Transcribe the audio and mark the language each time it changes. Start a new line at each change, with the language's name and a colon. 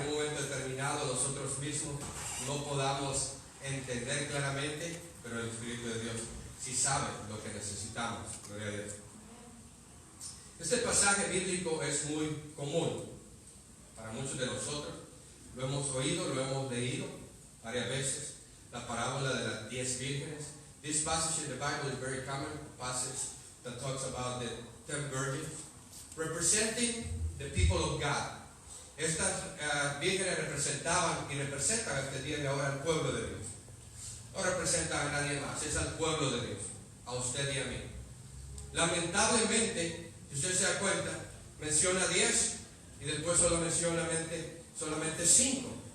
Spanish: en un momento determinado nosotros mismos no podamos entender claramente, pero el Espíritu de Dios sí sabe lo que necesitamos. Gloria a Dios. Este pasaje bíblico es muy común para muchos de nosotros. Lo hemos oído, lo hemos leído varias veces. La parábola de las 10 vírgenes.
English: This passage in the Bible is very common passage that talks about the 10 virgins representing the people of God.
Spanish: Estas vírgenes representaban y representan hasta el día de ahora al pueblo de Dios. No representan a nadie más, es al pueblo de Dios, a usted y a mí. Lamentablemente, si usted se da cuenta, menciona 10 y después solo menciona solamente 5.